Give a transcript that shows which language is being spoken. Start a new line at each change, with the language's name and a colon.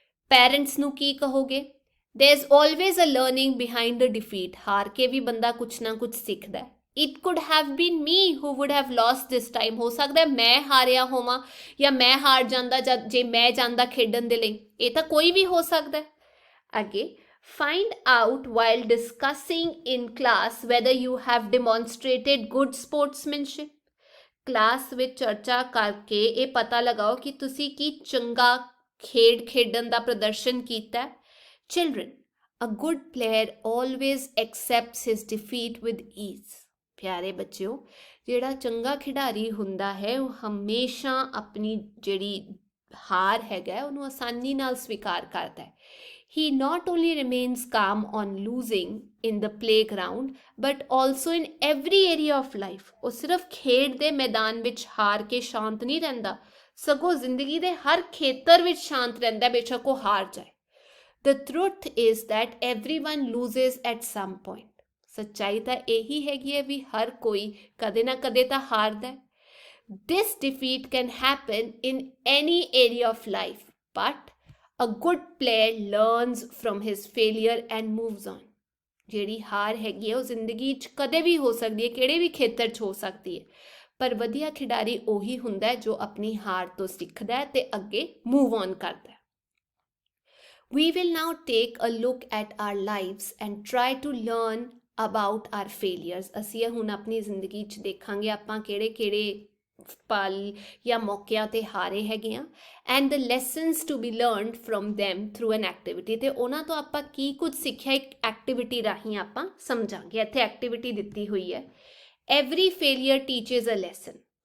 Punjabi: Parents ਨੂੰ ਕੀ ਕਹੋਗੇ?
English: There is always a learning behind the defeat,
Punjabi: ਹਾਰ ਕੇ ਵੀ ਬੰਦਾ ਕੁਛ ਨਾ ਕੁਛ ਸਿੱਖਦਾ ਹੈ।
English: It could have been me who would have lost this time,
Punjabi: ਹੋ ਸਕਦਾ ਹੈ ਮੈਂ ਹਾਰਿਆ ਹੋਵਾਂ ਜਾਂ ਮੈਂ ਹਾਰ ਜਾਂਦਾ ਜੇ ਮੈਂ ਜਾਂਦਾ ਖੇਡਣ ਦੇ ਲਈ, ਇਹ ਤਾਂ ਕੋਈ ਵੀ ਹੋ ਸਕਦਾ ਹੈ।
English: ਅੱਗੇ, find out while discussing in class whether you have demonstrated good sportsmanship।
Punjabi: Class ਵਿੱਚ ਚਰਚਾ ਕਰਕੇ ਇਹ ਪਤਾ ਲਗਾਓ ਕਿ ਤੁਸੀਂ ਕੀ ਚੰਗਾ ਖੇਡ ਖੇਡਣ ਦਾ ਪ੍ਰਦਰਸ਼ਨ ਕੀਤਾ।
English: Children, a good player always accepts his defeat with ease।
Punjabi: ਪਿਆਰੇ ਬੱਚਿਓ, ਜਿਹੜਾ ਚੰਗਾ ਖਿਡਾਰੀ ਹੁੰਦਾ ਹੈ ਉਹ ਹਮੇਸ਼ਾ ਆਪਣੀ ਜਿਹੜੀ ਹਾਰ ਹੈਗਾ ਉਹਨੂੰ ਆਸਾਨੀ ਨਾਲ ਸਵੀਕਾਰ ਕਰਦਾ ਹੈ।
English: He not only remains calm on losing in the playground but also in every area of life।
Punjabi: ਉਹ ਸਿਰਫ ਖੇਡ ਦੇ ਮੈਦਾਨ ਵਿੱਚ ਹਾਰ ਕੇ ਸ਼ਾਂਤ ਨਹੀਂ ਰਹਿੰਦਾ, ਸਗੋਂ ਜ਼ਿੰਦਗੀ ਦੇ ਹਰ ਖੇਤਰ ਵਿੱਚ ਸ਼ਾਂਤ ਰਹਿੰਦਾ, ਬੇਸ਼ੱਕ ਉਹ ਹਾਰ ਜਾਏ।
English: The truth is that everyone loses at some point।
Punjabi: ਸੱਚਾਈ ਤਾਂ ਇਹੀ ਹੈਗੀ ਹੈ ਵੀ ਹਰ ਕੋਈ ਕਦੇ ਨਾ ਕਦੇ ਤਾਂ ਹਾਰਦਾ ਹੈ।
English: This defeat can happen in any area of life, but a good player learns from his failure and moves on।
Punjabi: ਜਿਹੜੀ ਹਾਰ ਹੈਗੀ ਹੈ ਉਹ ਜ਼ਿੰਦਗੀ 'ਚ ਕਦੇ ਵੀ ਹੋ ਸਕਦੀ ਹੈ, ਕਿਹੜੇ ਵੀ ਖੇਤਰ 'ਚ ਹੋ ਸਕਦੀ ਹੈ, ਪਰ ਵਧੀਆ ਖਿਡਾਰੀ ਉਹੀ ਹੁੰਦਾ ਹੈ ਜੋ ਆਪਣੀ ਹਾਰ ਤੋਂ ਸਿੱਖਦਾ ਹੈ ਤੇ ਅੱਗੇ ਮੂਵ ਔਨ ਕਰਦਾ ਹੈ।
English: We will now take a look at our lives and try to learn about our failures।
Punjabi: ਅਸੀਂ ਹੁਣ ਆਪਣੀ ਜ਼ਿੰਦਗੀ 'ਚ ਦੇਖਾਂਗੇ ਆਪਾਂ ਕਿਹੜੇ ਪਲ ਜਾਂ ਮੌਕਿਆਂ ਤੇ ਹਾਰੇ ਹੈਗੇ ਆ,
English: and the lessons to be learned from them through an activity।
Punjabi: ਤੇ ਉਹਨਾਂ ਤੋਂ ਆਪਾਂ ਕੀ ਕੁਝ ਸਿੱਖਿਆ ਇੱਕ ਐਕਟੀਵਿਟੀ ਰਾਹੀਂ ਆਪਾਂ ਸਮਝਾਂਗੇ। ਇੱਥੇ ਐਕਟੀਵਿਟੀ ਦਿੱਤੀ ਹੋਈ ਹੈ,
English: every failure teaches a lesson।